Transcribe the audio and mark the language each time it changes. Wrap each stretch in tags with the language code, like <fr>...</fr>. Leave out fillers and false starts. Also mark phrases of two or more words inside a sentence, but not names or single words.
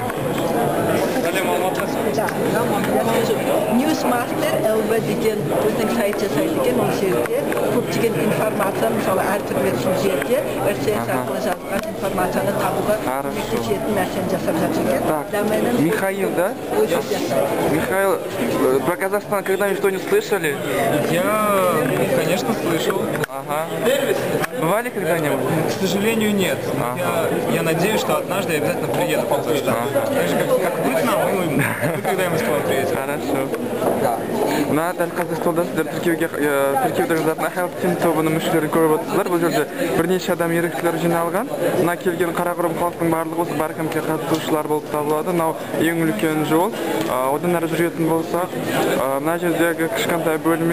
<kk>Newsmaster LV деген өзінің сайт жасайды, ол жерде көптеген информация, мысалы әртүрлі жерде РСС арқылы жазылған информацияны табуға көмектесетін нәрсені жасап жатыр екен.</kk> <ru>Михаил, да? Михаил, про Казахстан когда-нибудь что-нибудь слышали? Я, конечно, слышал. Ага. Бывали когда-нибудь? К сожалению, нет. Я надеюсь, что однажды я обязательно приеду в Казахстан. Так же, как вы к нам, вы когда-нибудь к вам приедете. Хорошо.</ru> <kk>Мына дәл Қазақстанда сіздер тіркеуді жазатын Ахалықтың тобының мүшелерін көріп отырсыздар. Бұл жерде бірнеше адам еріктілер жиналған. Мына келген Қарақұрым халықтың барлығы осы Баркампке қатысушылар болып табылады. Мынау ең үлкен жол. Одан әрі жүретін болсақ, мына жердегі кішкентай бөлме.</kk>